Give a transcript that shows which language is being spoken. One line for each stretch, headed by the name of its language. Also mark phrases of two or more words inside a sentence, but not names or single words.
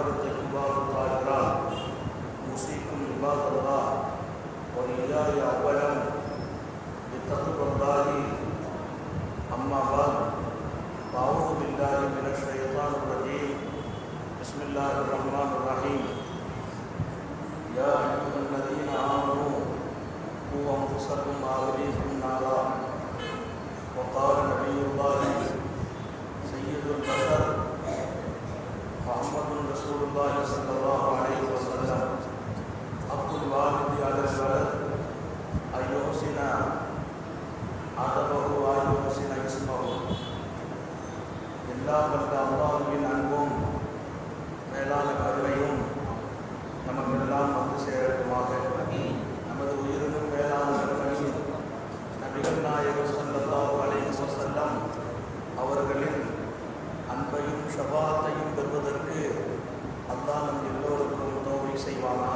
Arabic: الطيبات الطاهرات أوصيكم عباد الله وإياي أولا بتقوى الله أما بعد فأعوذ بالله من الشيطان الرجيم بسم الله الرحمن الرحيم يا أيها الذين آمنوا قوا أنفسكم وأهليكم نارا وقال نبي الله سيد البشر محمد رسول الله صلى الله عليه وسلم حق الوالد على الولد أن يحسن أدبه وأن يحسن اسمه
Tamil: எல்லா வல்ல அல்லாஹ்வின் அன்பும் மேலான கருணையும் நமக்கெல்லாம் வந்து சேரட்டுமாக. நமது உயிரினும் மேலான கருணை நபிகள் நாயகம்
Arabic: صلى الله عليه وسلم
Tamil: அவர்களின் அன்பையும் ஷஃபாஅத்தையும் பெறுவதற்கு அல்லாஹ் நம் எல்லோருக்கும் தௌஃபீக் செய்வானாக.